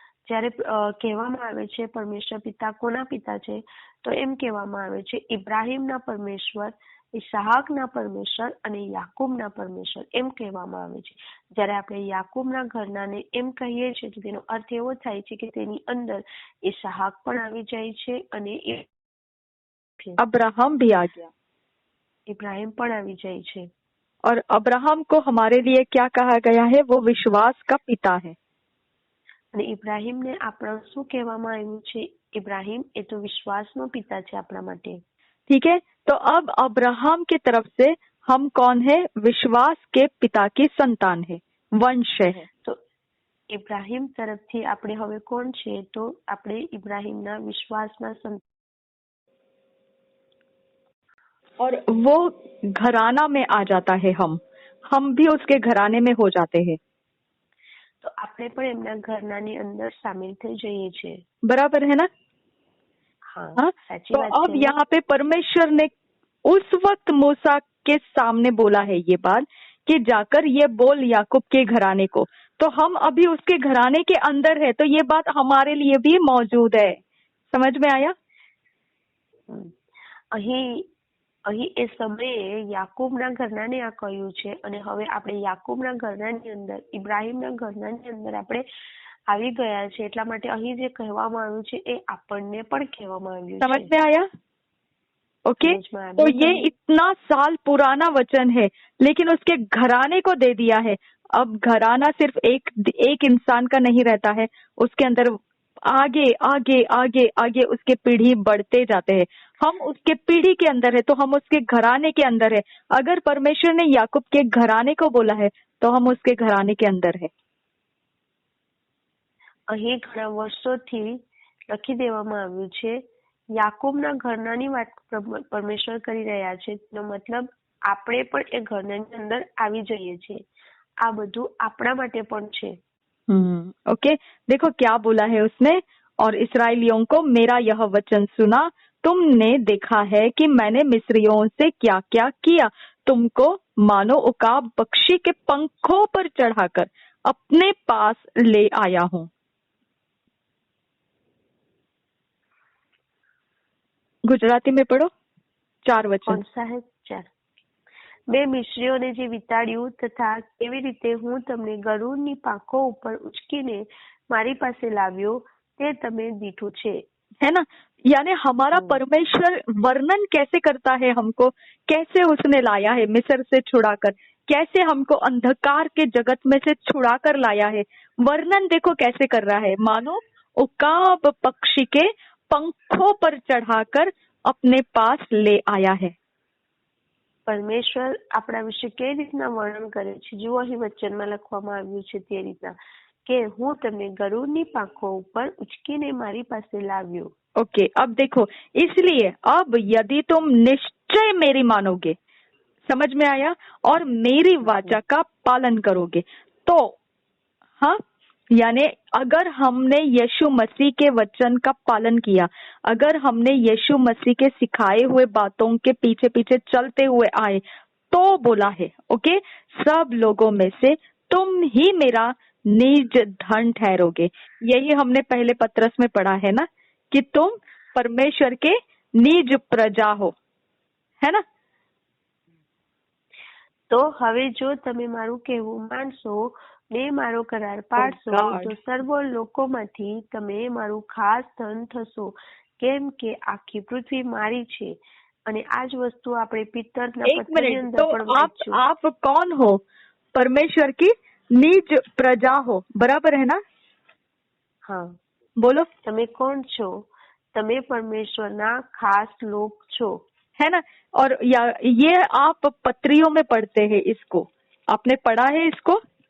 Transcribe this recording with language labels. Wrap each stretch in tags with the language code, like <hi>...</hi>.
<gu>જ્યારે કહેવામાં આવે છે પરમેશ્વર પિતા કોના પિતા છે, તો એમ કહેવામાં આવે છે ઇબ્રાહીમના પરમેશ્વર, ઇસહાકના પરમેશ્વર અને યાકૂબના પરમેશ્વર, એમ કહેવામાં આવે છે. જ્યારે આપણે યાકૂબના ઘરનાને એમ કહીએ છીએ તો તેનો અર્થ એવો થાય છે કે તેની અંદર ઇસહાક પણ આવી જાય છે અને</gu> <hi>अब्राहम भी आ गया,</hi> <gu>इब्राहिम પણ આવી જાય છે.</gu> <hi>और अब्राहम को हमारे लिए क्या कहा गया है? वो विश्वास का पिता है.</hi> <gu>અને ઇબ્રાહીમને આપણા શું કહેવામાં આવ્યું છે? ઇબ્રાહીમ એ તો વિશ્વાસનો પિતા છે આપણા માટે.</gu> <hi>ठीक है, तो अब अब्राहम की तरफ से हम कौन है? विश्वास के पिता की संतान है, वंश है.</hi> <gu>तो इब्राहिम तरफથી આપણે હવે કોણ છે? તો આપણે ઇબ્રાહીમના વિશ્વાસના સંતાન.</gu> <hi>और वो घराना में आ जाता है. हम भी उसके घराने में हो जाते हैं.</hi> <gu>तो આપણે પણ એમના ઘરનાની અંદર સામેલ થઈ જઈએ છીએ,</gu> <hi>बराबर है ना. हाँ, साची तो बात अब है. यहाँ पे परमेश्वर ने उस वक्त मूसा के सामने बोला है ये बात कि जाकर ये बोल याकूब के घराने को. तो हम अभी उसके घराने के अंदर है, तो ये बात हमारे लिए भी मौजूद है. समझ में आया?</hi> <gu>અહીં એ સમયે યાકૂબના ઘરનાને આ કહ્યું છે, અને હવે આપણે યાકૂબના ઘરનાની અંદર, ઇબ્રાહીમના ઘરનાની અંદર આપણે આવી ગયા છે. એટલા માટે અહીં જે કહેવામાં આવ્યું છે એ આપણને પણ કહેવામાં આવ્યું છે.</gu> <hi>समझ में आया? ओके, तो ये इतना साल पुराना वचन है, लेकिन उसके घराने को दे दिया है. अब घराना सिर्फ एक इंसान का नहीं रहता है, उसके अंदर आगे आगे आगे आगे उसके पीढ़ी बढ़ते जाते हैं. हम उसके पीढ़ी के अंदर है, तो हम उसके घराने के अंदर है. अगर परमेश्वर ने याकूब के घराने को बोला है, तो हम उसके घराने के अंदर है.</hi> <gu>અહીં ઘણા વર્ષોથી લખી દેવામાં આવ્યું છે યાકૂબના ઘરનાની વાત પરમેશ્વર કરી રહ્યા છે, તેનો મતલબ આપણે પણ એ ઘરનાની અંદર આવી જઈએ છીએ। આ બધું આપણા માટે પણ છે।</gu> <hi>ओके, देखो क्या बोला है उसने, और इस्राएलियों को मेरा यह वचन सुना, तुमने देखा है कि मैंने मिस्रियों से क्या क्या किया, तुमको मानो उकाब पक्षी के पंखों पर चढ़ाकर अपने पास ले आया हूँ। गुजराती में पढ़ो 4 वचन। कौन सा है? 4।</hi> <gu>मैं मिस्रीઓને જે વિતાડ્યું તથા કેવી રીતે હું તમને ગરુડની પાંખો ઉપર ઉચકીને મારી પાસે લાવ્યો તે તમે દીઠું છે।</gu> <hi>है ना, यानी हमारा परमेश्वर वर्णन कैसे करता है हमको, कैसे उसने लाया है मिस्र से छुड़ाकर, कैसे हमको अंधकार के जगत में से छुड़ाकर लाया है। वर्णन देखो कैसे कर रहा है, मानो उकाब पक्षी के पंखों पर चढ़ाकर अपने पास ले आया है।</hi> <gu>પરમેશ્વર આપણા વિશે કઈ રીતના વર્ણન કરે છે, જુઓ અહીં વચનમાં લખવામાં આવ્યું છે તે રીતના કે હું તમને ગરુડની પાંખો ઉપર ઉચકીને મારી પાસે લાવ્યો।</gu> <hi>ओके, अब देखो, इसलिए अब यदि तुम निश्चय मेरी मानोगे, समझ में आया, और मेरी वाचा का पालन करोगे, तो हाँ, यानी अगर हमने यीशु मसीह के वचन का पालन किया, अगर हमने यीशु मसीह के सिखाए हुए बातों के पीछे पीछे चलते हुए आए, तो बोला है, ओके, सब लोगों में से तुम ही मेरा निज धन ठहरोगे। यही हमने पहले पत्रस में पढ़ा है ना, कि तुम परमेश्वर के निज प्रजा हो, है ना।</hi> <gu>તો હવે જો તમે મારું કહેવું માનશો ને મારો કરાર પાડશો તો સર્વ લોકોમાંથી તમે મારું ખાસ ધન થશો, કેમ કે આખી પૃથ્વી મારી છે। અને આ જ વસ્તુ આપણે પિત્તરના પત્રની અંદર પણ વાંચ્યું।</gu> <hi>आप कौन हो? परमेश्वर की निज प्रजा हो, बराबर है ना। हाँ, बोलो,</hi> <gu>તમે કોણ છો? તમે પરમેશ્વરના ખાસ લોક છો,</gu> <hi>है ना। और ये आप पत्रियों में पढ़ते हैं इसको, आपने पढ़ा है इसको।</hi>